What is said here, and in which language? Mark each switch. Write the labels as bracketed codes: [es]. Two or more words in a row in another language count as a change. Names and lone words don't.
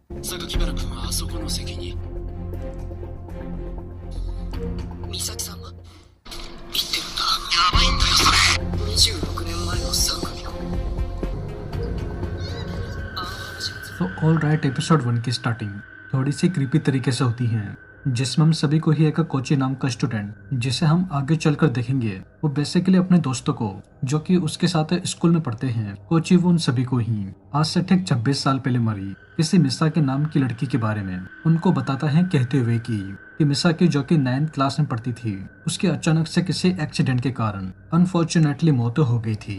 [ja] 榊原君はあそこの席に。美咲さんは言ってるんだ。やばいんだよそれ。26年前の3組のあの話が。 [hi] तो [en] all right, [hi] एपिसोड 1 की स्टार्टिंग थोड़ी सी क्रीपी तरीके से होती है, जिसमें हम सभी को ही एक कोची नाम का स्टूडेंट, जिसे हम आगे चलकर देखेंगे, वो बेसिकली अपने दोस्तों को जो कि उसके साथ स्कूल में पढ़ते हैं, कोची वो उन सभी को ही आज से ठीक 26 साल पहले मरी किसी मिसा के नाम की लड़की के बारे में उनको बताता है, कहते हुए कि मिसा की जो कि 9th क्लास में पढ़ती थी, उसकी अचानक से किसी एक्सीडेंट के कारण अनफॉर्चुनेटली मौत हो गई थी।